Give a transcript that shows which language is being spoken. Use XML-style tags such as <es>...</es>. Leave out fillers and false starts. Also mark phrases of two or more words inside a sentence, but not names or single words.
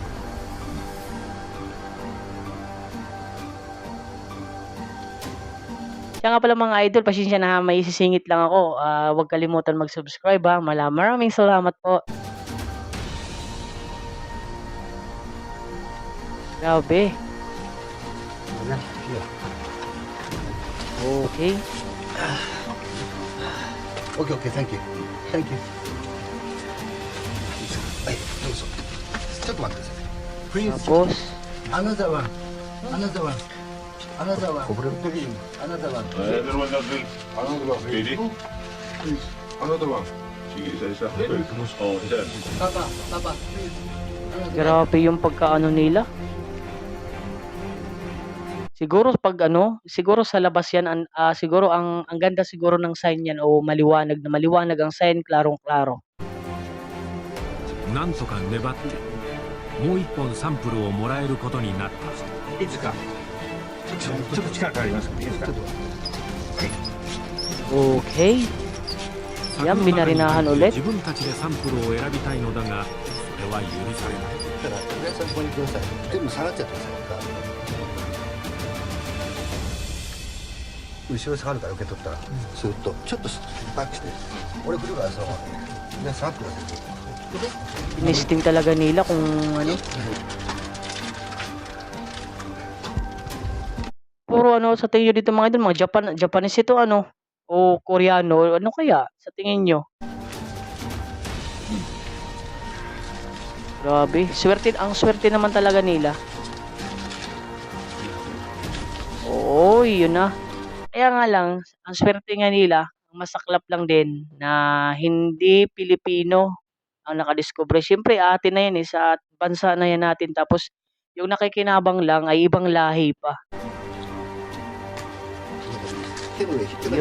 <tl>Siya nga pala mga idol, pasensya na ha, may isisingit lang ako. Huwag kalimutan mag-subscribe ha. Maraming salamat po. Grabe. Okay.</tl> <en>Okay, thank you. Thank you.</en> <ja>はい、どうぞ。ちょっと待ってください。Please.</ja> <tl>Tapos,</tl> <en>Another one. Another one. Another one. Another one. Another one.</en> <tl>Sige, isa. Oh, isa.</tl> <en>Papa, please.</en> <tl>grabe yung pagkaano nila. Siguro pag ano, siguro sa labas yan, siguro ang ganda siguro ng sign yan o maliwanag ang sign, klarong-klaro.</tl> <ja>なんとか粘ってもう一本サンプルをもらえることになった。いつか。ちょっと力借りますか。いいですか。</ja> <tl>Okay. Yan, binarinahan ulit.</tl> <ja>自分たちでサンプルを選びたいのだが、それは許されない。だから、とりあえずここにください。全部下がっちゃってください。後ろ下がるから受け取ったら、スーッとちょっとバックして、俺来るからそのまま下がってください。</ja> <tl>Tinisting talaga nila kung ano. puro ano sa tingin niyo dito mga idol, mga Japanese ito ano o Koreano, ano kaya sa tingin niyo? Grabe, ang swerte naman talaga nila. Oo, yun na. Kaya nga lang, ang swerte nga nila, ang masaklap lang din na hindi Pilipino ang nakadiskubre. Siyempre atin na yan eh, sa bansa na yan natin. Tapos yung nakikinabang lang ay ibang lahi pa.</tl> <ja>手の上引っ掛けて</ja>